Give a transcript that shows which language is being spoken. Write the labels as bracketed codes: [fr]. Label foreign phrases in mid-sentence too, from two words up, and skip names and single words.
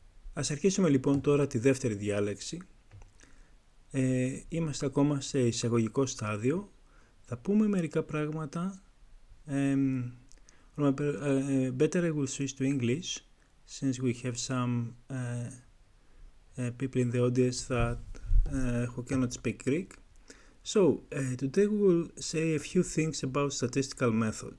[el] Ας αρχίσουμε λοιπόν τώρα τη δεύτερη διάλεξη. Είμαστε ακόμα σε εισαγωγικό στάδιο. Θα πούμε μερικά πράγματα. [en] Better I will switch to English since we have some people in the audience that who cannot speak Greek. So today we will say a few things about statistical methods.